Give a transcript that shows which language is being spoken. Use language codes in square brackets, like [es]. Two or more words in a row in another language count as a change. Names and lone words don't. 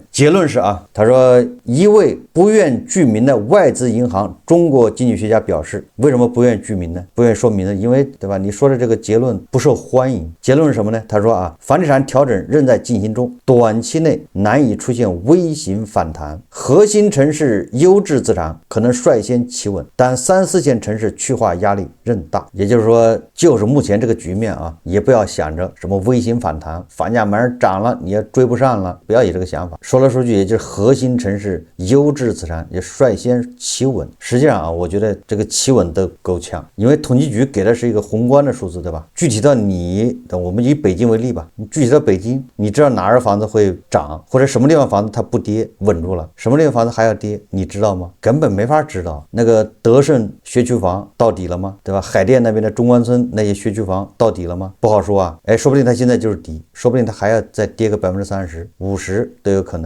[zh] 結論是他說一位不願具名的外資銀行中國經濟學家表示，為什麼不願具名呢？不願說明呢？因為对吧？你說的這個結論不受歡迎。結論是什麼呢？他說房地產調整仍在進行中，短期內難以出現微型反彈，核心城市優質資產可能率先企穩，但3、4線城市去化壓力仍大。也就是說，就是目前這個局面也不要想着什麼微型反彈，房價马上漲了你也追不上了，不要有這個想法。说来说去，也就是核心城市優質資產也率先企穩。實際上我覺得這個企穩都夠嗆，因為統計局給的是一個宏觀的數字，對吧？具體到我們以北京為例吧，你具體到北京，你知道哪兒房子會漲，或者什麼地方房子它不跌穩住了，什麼地方房子還要跌，你知道嗎？根本沒法知道。那個德胜学区房到底了嗎？对吧？海淀那邊的中关村那些学区房到底了嗎？不好說说不定它現在就是底，說不定它還要再跌個30%、50%都有可能。